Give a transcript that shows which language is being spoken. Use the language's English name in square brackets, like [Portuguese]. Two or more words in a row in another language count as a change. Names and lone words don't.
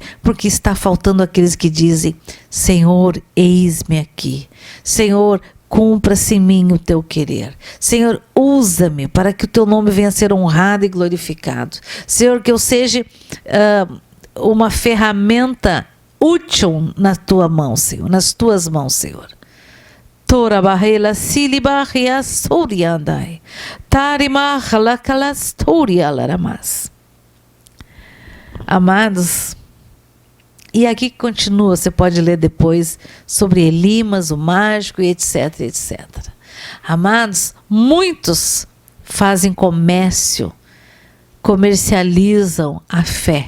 [Portuguese] Porque está faltando aqueles que dizem: Senhor, eis-me aqui. Senhor, cumpra-se em mim o teu querer. Senhor, usa-me para que o teu nome venha a ser honrado e glorificado. Senhor, que eu seja uma ferramenta útil na tua mão, Senhor, nas tuas mãos, Senhor. Tora barrela silibarria soriandai. Tarimar lacalastoria laramas. Amados, e aqui continua, você pode ler depois sobre Elimas, o mágico, e etc, etc. Amados, muitos fazem comércio, comercializam a fé.